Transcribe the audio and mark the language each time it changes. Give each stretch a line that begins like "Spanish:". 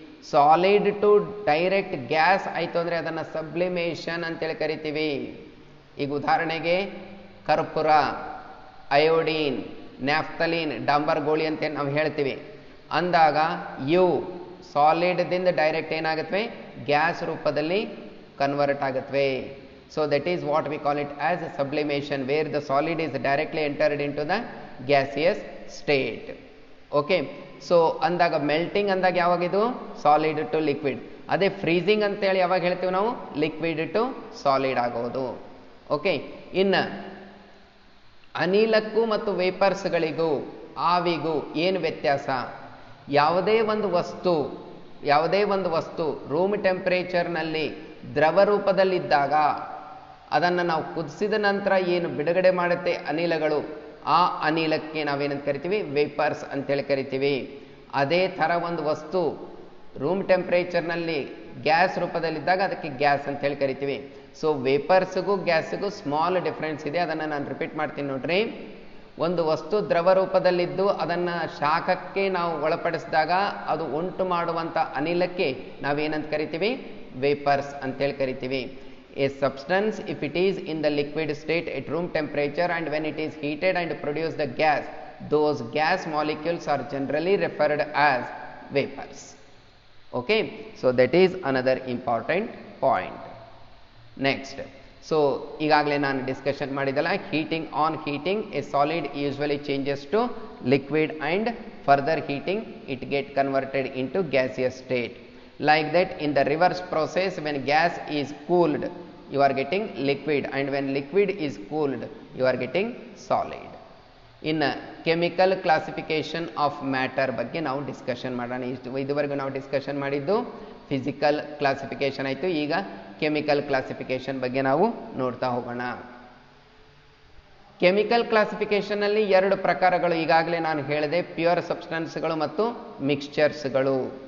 Kannada: Solid to direct gas ಆಯಿತು ಅಂದರೆ ಅದನ್ನು ಸಬ್ಲಿಮೇಷನ್ ಅಂತೇಳಿ ಕರಿತೀವಿ. ಈಗ ಉದಾಹರಣೆಗೆ ಕರ್ಪೂರ, ಅಯೋಡೀನ್, ನ್ಯಾಫ್ತಲೀನ್, ಡಾಂಬರ್ ಗೋಳಿ ಅಂತ ನಾವು ಹೇಳ್ತೀವಿ. ಅಂದಾಗ ಇವು ಸಾಲಿಡ್ದಿಂದ ಡೈರೆಕ್ಟ್ ಏನಾಗುತ್ತವೆ, ಗ್ಯಾಸ್ ರೂಪದಲ್ಲಿ ಕನ್ವರ್ಟ್ ಆಗುತ್ತವೆ.
English: So that is what we call it as sublimation, where the solid is directly entered into the gaseous state. Okay, so
Kannada: ಅಂದಾಗ ಮೆಲ್ಟಿಂಗ್ ಅಂದಾಗ ಯಾವಾಗಿದು, ಸಾಲಿಡ್ ಟು ಲಿಕ್ವಿಡ್. ಅದೇ ಫ್ರೀಸಿಂಗ್ ಅಂತೇಳಿ ಯಾವಾಗ ಹೇಳ್ತೀವಿ ನಾವು, ಲಿಕ್ವಿಡ್ ಟು ಸಾಲಿಡ್ ಆಗೋದು. ಓಕೆ, ಇನ್ನು ಅನಿಲಕ್ಕೂ ಮತ್ತು ವೇಪರ್ಸ್ಗಳಿಗೂ, ಆವಿಗೂ ಏನು ವ್ಯತ್ಯಾಸ? ಯಾವುದೇ ಒಂದು ವಸ್ತು ಯಾವುದೇ ಒಂದು ವಸ್ತು ರೂಮ್ ಟೆಂಪರೇಚರ್ನಲ್ಲಿ ದ್ರವ ರೂಪದಲ್ಲಿದ್ದಾಗ ಅದನ್ನು ನಾವು ಕುದಿಸಿದ ನಂತರ ಏನು ಬಿಡುಗಡೆ ಮಾಡುತ್ತೆ ಅನಿಲಗಳು, ಆ ಅನಿಲಕ್ಕೆ ನಾವೇನಂತ ಕರಿತೀವಿ, ವೇಪರ್ಸ್ ಅಂತೇಳಿ ಕರಿತೀವಿ. ಅದೇ ಥರ ಒಂದು ವಸ್ತು ರೂಮ್ ಟೆಂಪರೇಚರ್ನಲ್ಲಿ ಗ್ಯಾಸ್ ರೂಪದಲ್ಲಿದ್ದಾಗ ಅದಕ್ಕೆ ಗ್ಯಾಸ್ ಅಂತೇಳಿ ಕರಿತೀವಿ. ಸೊ ವೇಪರ್ಸ್ಗೂ ಗ್ಯಾಸ್ಗೂ ಸ್ಮಾಲ್ ಡಿಫ್ರೆನ್ಸ್ ಇದೆ. ಅದನ್ನು ನಾನು ರಿಪೀಟ್ ಮಾಡ್ತೀನಿ ನೋಡ್ರಿ. ಒಂದು ವಸ್ತು ದ್ರವ ರೂಪದಲ್ಲಿದ್ದು ಅದನ್ನು ಶಾಖಕ್ಕೆ ನಾವು ಒಳಪಡಿಸಿದಾಗ ಅದು ಉಂಟು ಮಾಡುವಂಥ ಅನಿಲಕ್ಕೆ ನಾವೇನಂತ ಕರಿತೀವಿ, ವೇಪರ್ಸ್ ಅಂತೇಳಿ ಕರಿತೀವಿ.
English: A substance, if it is in the liquid state at room temperature and when it is heated and produce the gas, those gas molecules are generally referred as vapors. Okay, so that is another important point. Next, so
Kannada: ಈಗಾಗಲೇ ನಾನು discussion ಮಾಡಿದಲ್ಲ,
English: heating, on heating a solid usually changes to liquid and further heating it get converted into gaseous state. Like that, in the reverse process, when gas is cooled, you are getting liquid, and when liquid is cooled, you are getting solid. In chemical classification of matter
Kannada: ಬಗ್ಗೆ ನಾವು discussion ಮಾಡೋಣ. ಇದುವರೆಗೂ ನಾವು discussion ಮಾಡಿದ್ದು physical classification ಆಯಿತು. ಈಗ chemical classification ಬಗ್ಗೆ ನಾವು ನೋಡ್ತಾ ಹೋಗೋಣ. ಕೆಮಿಕಲ್ ಕ್ಲಾಸಿಫಿಕೇಶನ್ನಲ್ಲಿ ಎರಡು ಪ್ರಕಾರಗಳು ಈಗಾಗಲೇ ನಾನು ಹೇಳಿದೆ, ಪ್ಯೂರ್ ಸಬ್ಸ್ಟೆನ್ಸ್ಗಳು ಮತ್ತು ಮಿಕ್ಸ್ಚರ್ಸ್ಗಳು.